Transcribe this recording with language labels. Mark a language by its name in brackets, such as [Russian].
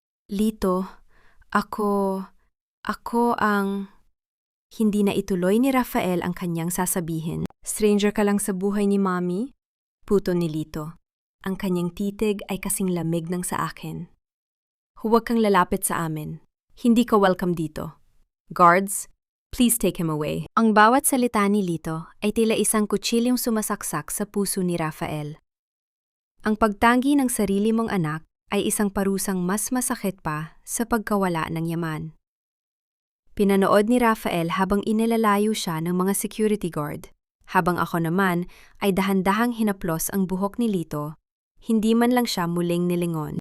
[Filipino] "Lito, Ako ang..." Hindi na ituloy ni Rafael ang kanyang sasabihin. "Stranger ka lang sa buhay ni Mami?" Puto ni Lito. Ang kanyang titig ay kasing lamig ng sa akin. "Huwag kang lalapit sa amin. Hindi ka welcome dito. [English] Guards, please take him away." [Filipino] Ang bawat salita ni Lito ay tila isang kutsilyong sumasaksak sa puso ni Rafael. Ang pagtanggi ng sarili mong anak ay isang parusang mas masakit pa sa pagkawala ng yaman. Pinanood ni Rafael habang inilalayo siya ng mga security guard, habang ako naman ay dahan-dahang hinaplos ang buhok ni Lito, hindi man lang siya muling nilingon.